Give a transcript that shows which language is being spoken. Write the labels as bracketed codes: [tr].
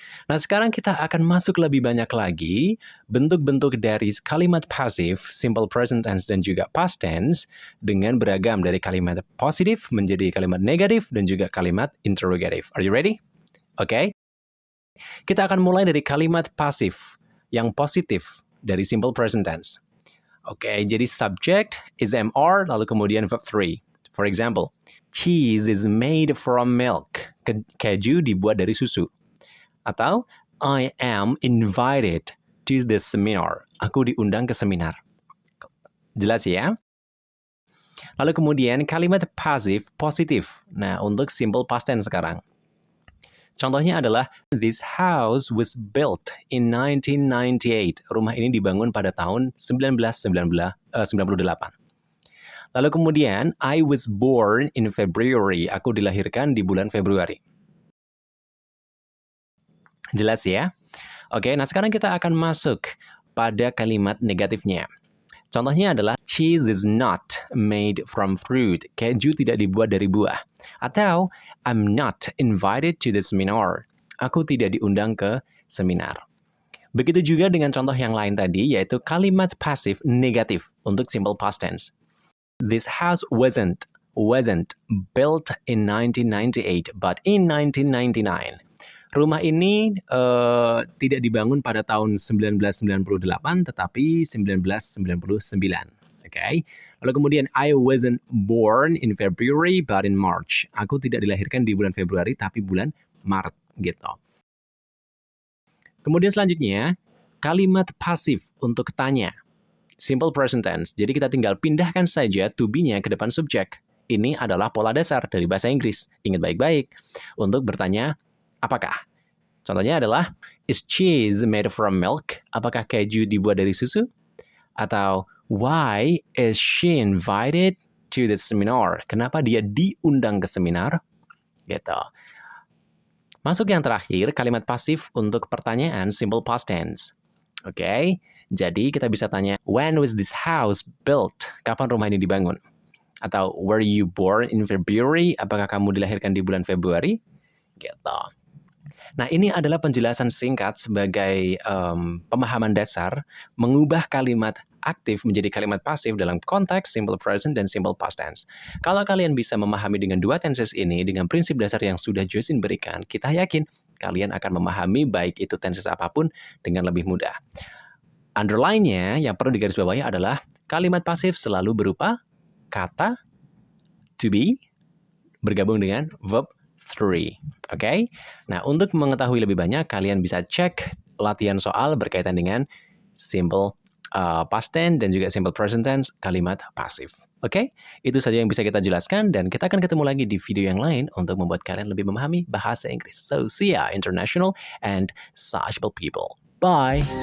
[id] Nah, sekarang kita akan masuk lebih banyak lagi bentuk-bentuk dari kalimat pasif, simple present tense, dan juga past tense dengan beragam dari kalimat positif menjadi kalimat negatif dan juga kalimat interrogative. [en] Are you ready? [id] Oke. Kita akan mulai dari kalimat pasif yang positif dari simple present tense. Oke, jadi subject is MR, lalu kemudian verb 3. [en] For example, cheese is made from milk. [id] Keju dibuat dari susu. Atau, [en] I am invited to the seminar. [id] Aku diundang ke seminar. Jelas ya? Lalu kemudian kalimat pasif positif. Nah, untuk simple past tense sekarang. Contohnya adalah, [en] this house was built in 1998. [id] Rumah ini dibangun pada tahun 1998. Lalu kemudian, [en] I was born in February. [id] Aku dilahirkan di bulan Februari. Jelas ya? Oke, nah sekarang kita akan masuk pada kalimat negatifnya. Contohnya adalah, [en] cheese is not made from fruit. [id] Keju tidak dibuat dari buah. [en] Atau, I'm not invited to the seminar. [id] Aku tidak diundang ke seminar. Begitu juga dengan contoh yang lain tadi, yaitu kalimat pasif negatif untuk simple past tense. [en] This house wasn't built in 1998, but in 1999. [id] Rumah ini tidak dibangun pada tahun 1998, tetapi 1999. [en] Okay. [id] Lalu kemudian, [en] I wasn't born in February, but in March. [id] Aku tidak dilahirkan di bulan Februari, tapi bulan Maret, gitu. Kemudian selanjutnya, kalimat pasif untuk tanya. Simple present tense. Jadi kita tinggal pindahkan saja to be-nya ke depan subjek. Ini adalah pola dasar dari bahasa Inggris. Ingat baik-baik. Untuk bertanya, apakah? Contohnya adalah, [en] is cheese made from milk? [id] Apakah keju dibuat dari susu? [en] Atau, why is she invited to the seminar? [id] Kenapa dia diundang ke seminar? Gitu. Masuk yang terakhir, kalimat pasif untuk pertanyaan simple past tense. Oke, jadi kita bisa tanya, [en] when was this house built? [id] Kapan rumah ini dibangun? [en] Atau, were you born in February? [id] Apakah kamu dilahirkan di bulan Februari? Gitu. Nah, ini adalah penjelasan singkat sebagai pemahaman dasar mengubah kalimat aktif menjadi kalimat pasif dalam konteks simple present dan simple past tense. Kalau kalian bisa memahami dengan dua tenses ini dengan prinsip dasar yang sudah Jocelyn berikan, kita yakin kalian akan memahami baik itu tenses apapun dengan lebih mudah. Underline-nya yang perlu digarisbawahi adalah kalimat pasif selalu berupa kata to be bergabung dengan verb 3. Oke? Nah, untuk mengetahui lebih banyak, kalian bisa cek latihan soal berkaitan dengan simple past tense dan juga simple present tense kalimat pasif. Oke? Itu saja yang bisa kita jelaskan dan kita akan ketemu lagi di video yang lain untuk membuat kalian lebih memahami bahasa Inggris. [en] So, see ya international and sociable people. Bye!